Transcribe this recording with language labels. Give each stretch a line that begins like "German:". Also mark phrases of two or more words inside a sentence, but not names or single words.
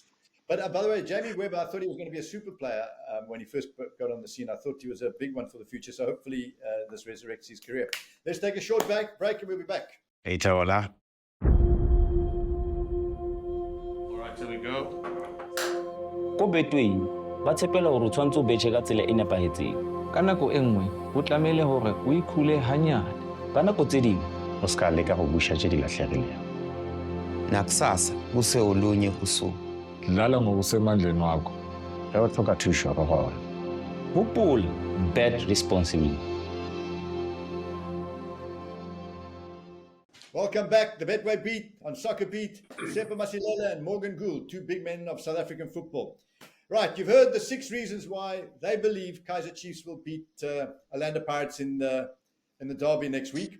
English: But by the way, Jamie Webber, I thought he was going to be a super player when he first got on the scene. I thought he was a big one for the future. So hopefully this resurrects his career. Let's take a short break and we'll be back. Hey, Taola. All right, here we go.
Southern Sotho: Ko Betway ba tshepela hore o tshwantse o betjhe ka tsela e nepahetseng. Ka nako e nngwe ho tlamehile hore o ikhule hanyane. Ka nako tse ding
Tswana: O ska leka go busha tse di latlhegileng.
Zulu: Nakusasa kuse olunye usuku. Dlala ngokusemandleni wakho.
Northern Sotho: Ge o tlhoka thuso go gona. hopola,
English: bet responsibly. Welcome back. The Betway Beat on Soccerbeat. Tsepo Masilela and Morgan Gould, two big men of South African football. Right, you've heard the 6 reasons why they believe Kaizer Chiefs will beat Orlando Pirates in the derby next week.